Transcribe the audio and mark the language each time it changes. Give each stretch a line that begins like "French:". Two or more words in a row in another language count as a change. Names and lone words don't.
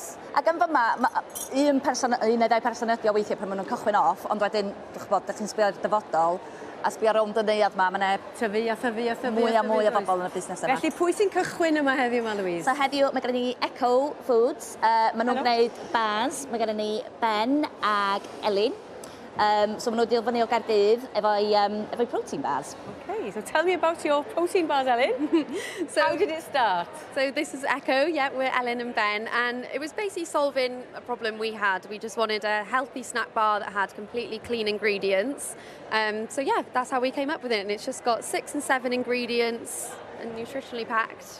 Welsh: Ac yn fyma, un neu ddau person ydi o weithiau pan maen nhw'n cychwyn off, ond wedyn, ydych chi'n sbio ar y dyfodol, a sbio rownd y neuadd yma, mae yna tyfu a mwy a mwy o bobl yn y busnes yma. Felly, pwy sy'n cychwyn yma heddiw yma, Louise? So heddiw, mae gennym ni Eco Foods. Maen nhw'n gwneud bars. Mae gennym ni Ben ag Elin. So maen nhw'n dilfynu o Gaerdydd efo'i
English: protein bars. Okay, so tell me about your protein bars, Ellen. How did it start? So this is Echo, yeah, we're Ellen and Ben, and it was basically solving a problem we had. We just wanted a healthy snack bar that had completely clean ingredients. So yeah, that's how we came up with it, and it's just got 6 and 7 ingredients and nutritionally packed.